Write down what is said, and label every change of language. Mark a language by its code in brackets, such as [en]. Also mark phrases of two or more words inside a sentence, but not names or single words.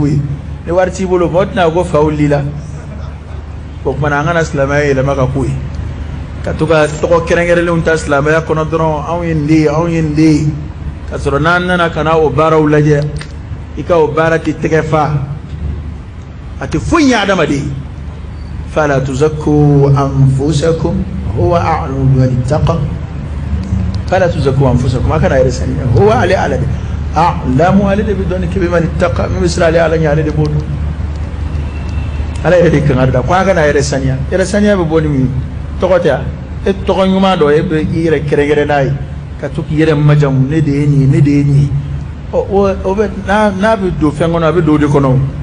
[bm] ye ni wari t'i bolo mɔgɔ tɛna ko faw l'i la o kumana an kana silamɛya yɛlɛma ka k'o ye ka to ka tɔgɔ kɛrɛnkɛrɛnlenw ta silamɛya kɔnɔ dɔrɔn anw ye nin de ye anw ye nin de ye ka sɔrɔ n'an nana ka na o baaraw lajɛ i ka o baara tɛ tɛgɛ fa a tɛ foyi ɲɛ adamaden [ar] فلا تزكوا أنفسكم هو أعلم بمن اتقى فلا تزكوا أنفسكم [bm] a kana yɛrɛ saniya huwa ale ala de a'lamu ale de bɛ dɔn ni kɛ [ar] بمن اتقى [bm] min bɛ siran ale ala ɲɛ ale de b'o dɔn ala yɛrɛ de kan ka da ko a kana yɛrɛ saniya bɛ bɔ ni mun ye tɔgɔ tɛ e tɔgɔ ɲuman dɔ e bɛ i yɛrɛ kɛrɛnkɛrɛn n'a ye ka to k'i yɛrɛ majamu ne de ye nin ye ne de ye nin ye o bɛ n'a bɛ don fɛn kɔnɔ a bɛ don o de kɔnɔ